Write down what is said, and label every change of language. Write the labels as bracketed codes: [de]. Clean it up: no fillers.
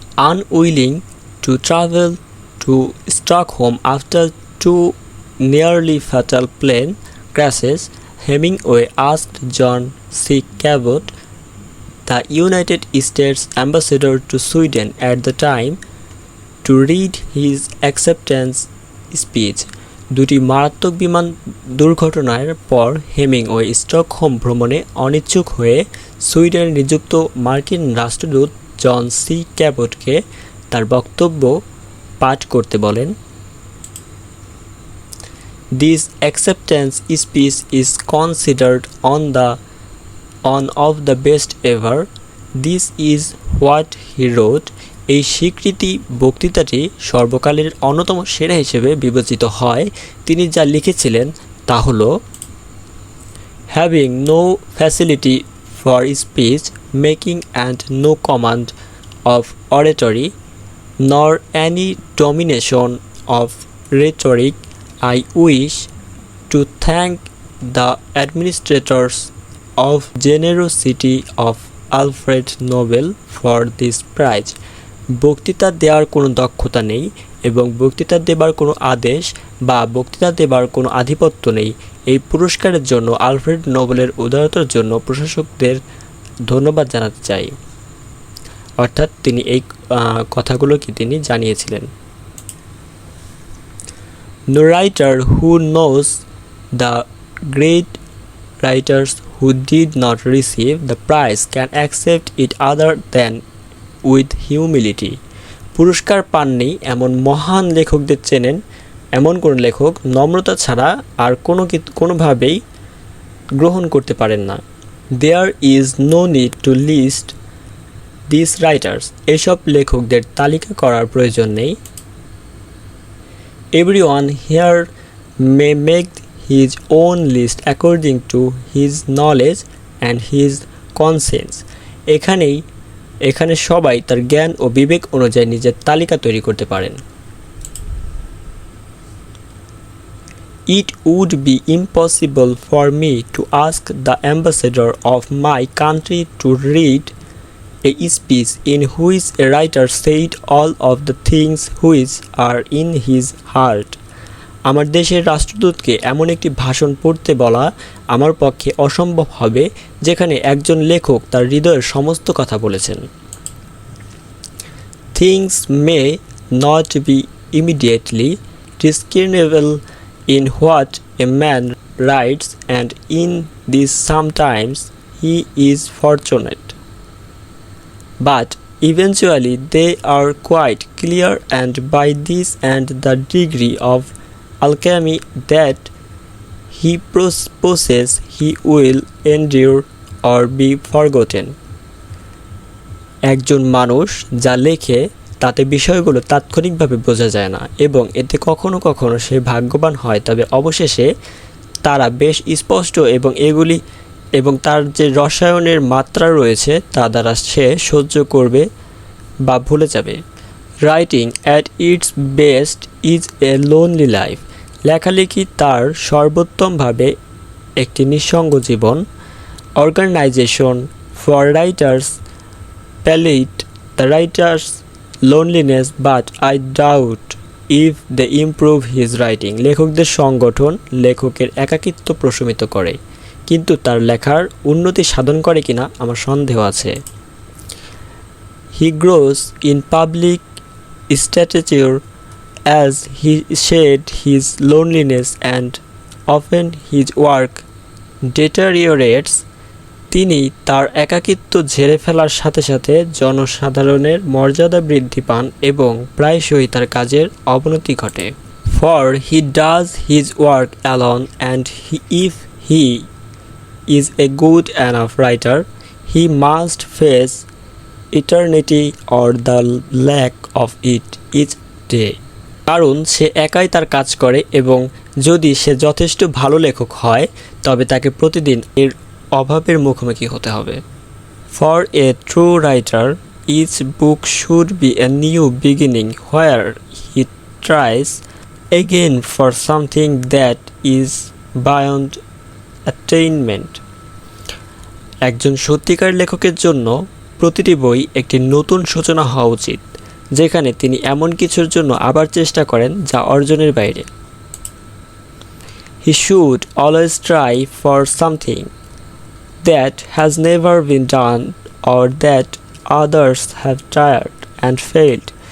[en] Unwilling to travel to Stockholm after 2 nearly fatal plane crashes, Hemingway asked John C. Cabot, the United States ambassador to Sweden at the time, to read his acceptance speech. [bn] দুটি মারাত্মক বিমান দুর্ঘটনার পর Hemingway Stockholm ভ্রমণে অনিচ্ছুক হয়ে সুইডেনে নিযুক্ত মার্কিন রাষ্ট্রদূত জন সি ক্যাবটকে তার বক্তব্য পাঠ করতে বলেন। [en] This acceptance speech is considered one of the best ever. This is what he wrote. [bn] এই স্বীকৃতি বক্তৃতাটি সর্বকালের অন্যতম সেরা হিসেবে বিবেচিত হয়। তিনি যা লিখেছিলেন তা হলো, [en] Having no facility for speech making and no command of oratory, nor any domination of rhetoric, I wish to thank the administrators of generosity of Alfred Nobel for this prize. [bn] বক্তৃতা দেওয়ার কোনো দক্ষতা নেই এবং বক্তৃতা দেবার কোনো আদেশ বা বক্তৃতা দেবার কোনো আধিপত্য নেই। এই পুরস্কারের জন্য আলফ্রেড নোবেলের উদারতার জন্য প্রশাসকদের ধন্যবাদ জানাতে চাই। অর্থাৎ তিনি এই কথাগুলো কি তিনি জানিয়েছিলেন। [en] No writer who knows the great writers who did not receive the prize can accept it other than with humility. [bn] পুরস্কার পাননি এমন মহান লেখকদের চেনেন এমন কোন লেখক নম্রতা ছাড়া আর কোনোভাবেই গ্রহণ করতে পারেন না। [en] There is no need to list these writers. [bn] এসব লেখকদের তালিকা করার প্রয়োজন নেই। [en] Everyone here may make his own list according to his knowledge and his conscience. [bn] এখানে সবাই তার জ্ঞান ও বিবেক অনুযায়ী নিজের তালিকা তৈরি করতে পারেন। [en] It would be impossible for me to ask the ambassador of my country to read a speech in which a writer said all of the things which are in his heart. [bn] আমার দেশের রাষ্ট্রদূতকে এমন একটি ভাষণ পড়তে বলা আমার পক্ষে অসম্ভব হবে যেখানে একজন লেখক তার হৃদয়ের সমস্ত কথা বলেছেন। [en] Things may not be immediately discernible in what a man writes, and in this sometimes he is fortunate. But eventually they are quite clear, and by this and the degree of alchemy that he possesses he will endure or be forgotten. [bn] একজন মানুষ যা লেখে তাতে বিষয়গুলো তাৎক্ষণিকভাবে বোঝা যায় না এবং এতে কখনো কখনো সে ভাগ্যবান হয়, তবে অবশেষে তারা বেশ স্পষ্ট এবং তার যে রসায়নের মাত্রা রয়েছে তা দ্বারা সে সহ্য করবে বা ভুলে যাবে। [en] Writing at its best is a lonely life. [bn] লেখালেখি তার সর্বোত্তমভাবে একটি নিঃসঙ্গ জীবন। [en] Organisation for writers palliate the writer's loneliness, but I doubt if they improve his writing. [bn] লেখকদের সংগঠন লেখকের একাকিত্ব প্রশমিত করে, কিন্তু তার লেখার উন্নতি সাধন করে কিনা আমার সন্দেহ আছে। [en] He grows in public stature as he shed his loneliness, and often his work deteriorates. [bn] তিনি তার একাকিত্ব ঝেড়ে ফেলার সাথে সাথে জনসাধারণের মর্যাদা বৃদ্ধি পান এবং প্রায়শই তার কাজের অবনতি ঘটে। [en] For he does his work alone, and if he is a good enough writer, he must face eternity or the lack of it each day. [bn] কারণ সে একাই তার কাজ করে এবং যদি সে যথেষ্ট ভালো লেখক হয় তবে তাকে প্রতিদিন এর অভাবের মুখোমুখি হতে হবে। [en] For a true writer, each book should be a new beginning where he tries again for something that is beyond attainment. [bn] একজন সত্যিকার লেখকের জন্য প্রতিটি বই একটি নতুন সূচনা হওয়া উচিত, যেখানে তিনি এমন কিছুর জন্য আবার চেষ্টা করেন যা অর্জনের বাইরে। [en] He should always try for something that has never been done or that others have tried and failed.